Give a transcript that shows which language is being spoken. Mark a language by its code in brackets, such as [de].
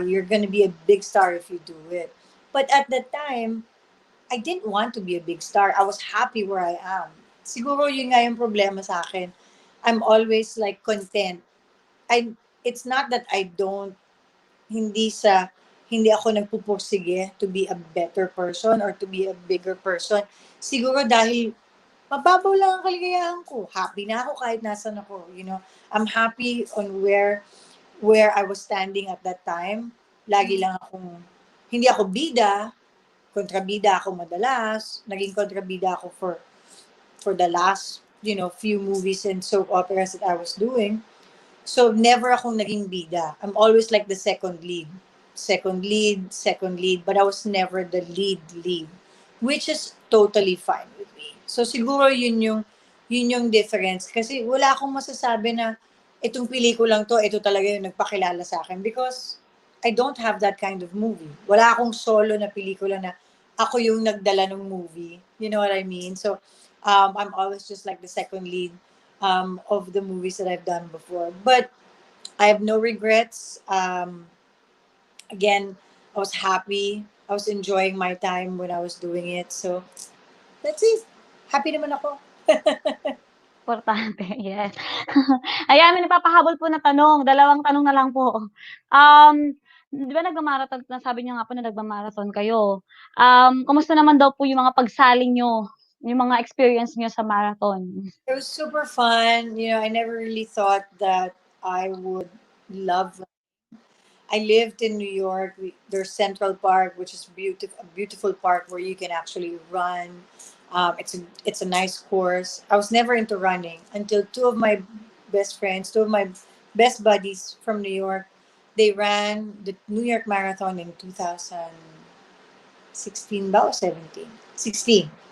[en] You're gonna be a big star if you do it. But at that time, I didn't want to be a big star. I was happy where I am. [tl] Siguro yun nga yung problema sa akin. [en] I'm always like content. It's not that I don't, [tl] hindi sa, hindi ako nagpupursige [en] to be a better person or to be a bigger person. [tl] Siguro dahil mababaw lang ang kaligayahan ko. Happy na ako kahit nasan ako. [en] You know, I'm happy on where I was standing at that time. [tl] Lagi lang akong, hindi ako bida, kontrabida ako madalas. Naging kontrabida ako [en] for the last, few movies and soap operas that I was doing. So, never [tl] akong naging bida. [en] I'm always like the second lead. Second lead. But I was never the lead. Which is totally fine with me. So, [tl] siguro yun yung [en] difference. [tl] Kasi wala akong masasabi na itong pelikulang to, ito talaga yung nagpakilala sa akin. [en] Because I don't have that kind of movie. [tl] Wala akong solo na pelikula na ako yung nagdala ng movie. [en] You know what I mean? So, I'm always just like the second lead of the movies that I've done before. But I have no regrets. Again, I was happy. I was enjoying my time when I was doing it. So, that's it. Happy [tl] naman ako. Importante, yes. Ayan, may nagpapahabol po na tanong, dalawang tanong na lang po. 'Di ba nagma-marathon nasabi niyo nga po na nagma-marathon kayo. Kamusta naman daw po yung mga pagsali niyo, yung mga experience niyo sa marathon? [en] It was super fun. I never really thought that I would love. I lived in New York. There's Central Park, which is beautiful, a beautiful park where you can actually run. It's a nice course. I was never into running until two of my best friends, two of my best buddies from New York, they ran the New York Marathon in 2016 [tl] ba o [en] 17? 16.